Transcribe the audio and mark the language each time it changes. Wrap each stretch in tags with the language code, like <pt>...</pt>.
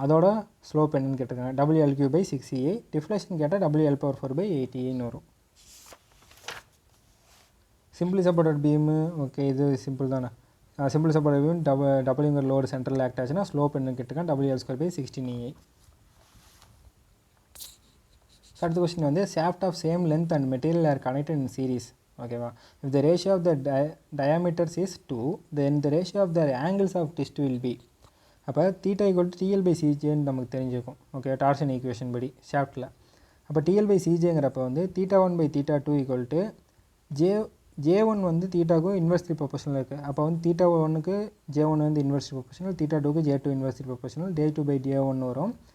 <ta>அதோட ஸ்லோப் என்னன்னு கேட்டிருக்காங்க. WL3/6EA. டிஃப்ளேஷன் கேட்டால் WL/4/8EAன்னு வரும். சிம்பிளி சப்போர்ட்டட் பீமு, ஓகே இது சிம்பிள் தானே. Simply supported beam டபுள்யூங்கிற load central act ஆச்சுன்னா ஸ்லோப் என்னன்னு கேட்டிருக்காங்க.</ta> <en>WL2/16EA.</en> <ta>அடுத்த கொஸ்டின் வந்து</ta> <en>shaft of same length and material are connected in series. ஓகேவா? if the ratio of the diameters is 2, then the ratio of the angles of twist will be.</en> <ta>அப்போ theta equal to TL/CJன்னு நமக்கு தெரிஞ்சிருக்கும். Okay, torsion equation படி ஷாஃப்ட்டில். அப்போ TL/CJங்கிறப்ப வந்து θ1/θ2 equal to J1 வந்து தீட்டாவுக்கும் inversely proportional இருக்குது. அப்போ வந்து θ1க்கு J1 வந்து inversely proportional, θ2க்கு J2 inversely proportional, J2/J1 வரும்.</ta>